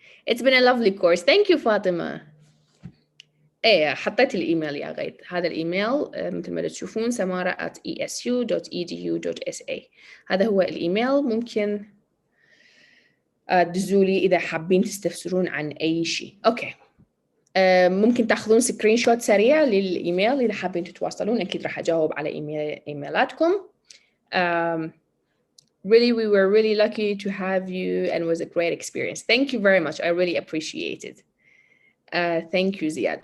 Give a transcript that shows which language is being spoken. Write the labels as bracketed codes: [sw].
[en] It's been a lovely course. Thank you فاطمة. [ar] ايه حطيت الايميل يا غيد. هذا الايميل مثل ما تشوفون samara@esu.edu.sa. هذا هو الايميل. ممكن تدزولي اذا حابين تستفسرون عن اي شيء. اوكي. ممكن تاخذون سكرين شوت سريع للايميل اذا حابين تتواصلون. اكيد راح اجاوب على ايميلاتكم. [en] Really, we were really lucky to have you and it was a great experience. Thank you very much. I really appreciate it. Thank you زياد.